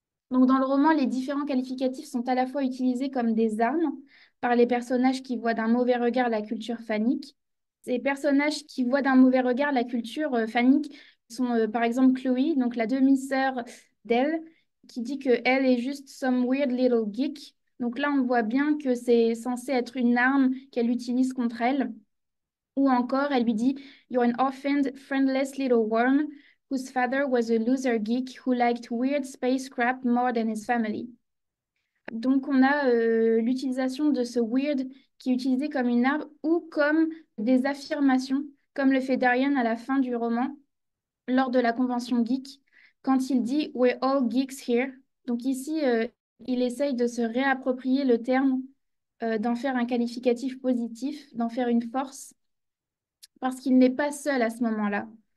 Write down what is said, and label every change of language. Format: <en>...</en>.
<fr>Donc dans le roman, les différents qualificatifs sont à la fois utilisés comme des armes par les personnages qui voient d'un mauvais regard la culture fanique. Ces personnages qui voient d'un mauvais regard la culture fanique sont par exemple Chloé, donc la demi-sœur d'elle, qui dit que elle est juste</fr> <en>some weird little geek.</en> <fr>Donc là, on voit bien que c'est censé être une arme qu'elle utilise contre elle. Ou encore, elle lui dit,</fr> <en>You're an orphaned, friendless little worm whose father was a loser geek who liked weird space crap more than his family.</en> <fr>Donc, on a l'utilisation de ce weird qui est utilisé comme une arme ou comme des affirmations, comme le fait Darian à la fin du roman, lors de la convention geek, quand il dit</fr> <en>We're all geeks here.</en> <fr>Donc, ici, il essaye de se réapproprier le terme, d'en faire un qualificatif positif, d'en faire une force parce qu'il n'est pas seul à ce moment-là.</fr>